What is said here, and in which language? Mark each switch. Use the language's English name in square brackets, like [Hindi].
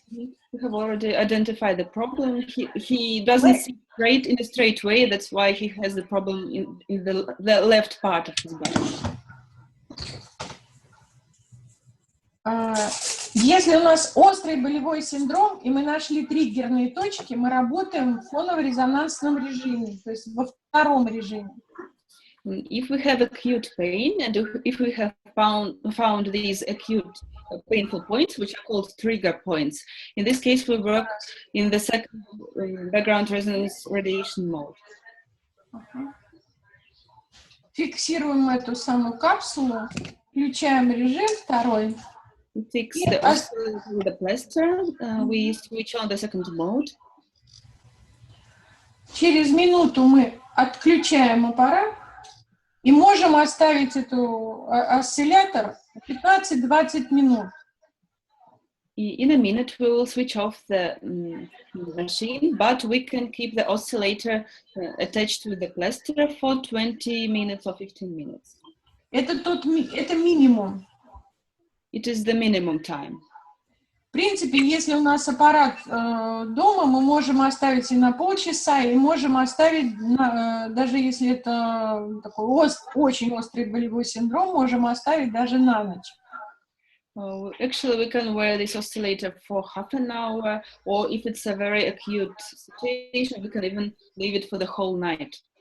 [English] We have already identified the problem. He doesn't see straight in a straight way. That's why he has the problem in the left part of his body. [Russian] Если у нас острый болевой синдром, и мы нашли триггерные точки, мы работаем в фоново-резонансном режиме, то есть во втором режиме. [English] If we have acute pain, and if we have found these acute painful points, which are called trigger points, in this case we work in the second background resonance radiation mode. [Russian] Фиксируем эту самую капсулу, включаем режим второй. [English] We fix the oscillator with the plaster. We switch on the second mode. [Russian] Через минуту мы отключаем аппарат и можем оставить эту осциллятор 15-20 минут. [English] In a minute, we will switch off the machine, but we can keep the oscillator attached to the plaster for 20 minutes or 15 minutes. [Russian] Это минимум. [English] It is the minimum time. [Russian] В принципе, если у нас аппарат дома, мы можем оставить и на полчаса, и можем оставить, даже если это такой очень острый болевой синдром, можем оставить даже на ночь. [English] Actually, we can wear this oscillator for half an hour, or if it's a very acute situation, we can even leave it for the whole night.